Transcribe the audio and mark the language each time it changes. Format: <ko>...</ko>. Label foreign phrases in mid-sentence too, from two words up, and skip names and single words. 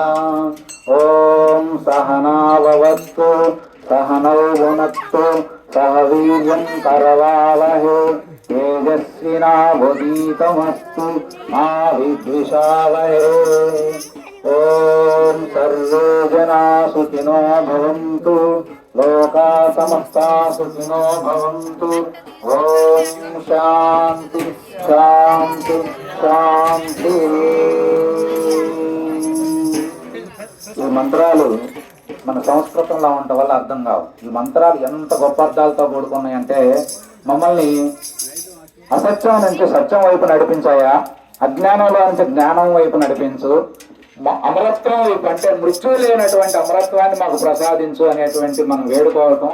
<sa>ओम सहनाववतु सहनौ भुनक्तु सह वीर्यं करवावहै तेजस्विनावधीतमस्तु मा विद्विषावहै। ओम सर्वे जना सुखिनो भवन्तु लोका समस्ता सुखिनो भवन्तु। ओम शांति शांति शांति।</sa> <te>ఈ మంత్రాలు మన సంస్కృతంలో ఉండటం వల్ల అర్థం కావు. ఈ మంత్రాలు ఎంత గొప్ప అర్థాలతో కూడుకున్నాయంటే మమ్మల్ని అసత్యం నుంచి సత్యం వైపు నడిపించాయా, అజ్ఞానంలో నుంచి జ్ఞానం వైపు నడిపించు, అమరత్వం వైపు అంటే మృత్యు లేనటువంటి అమరత్వాన్ని మాకు ప్రసాదించు అనేటువంటి మనం వేడుకోవటం.</te>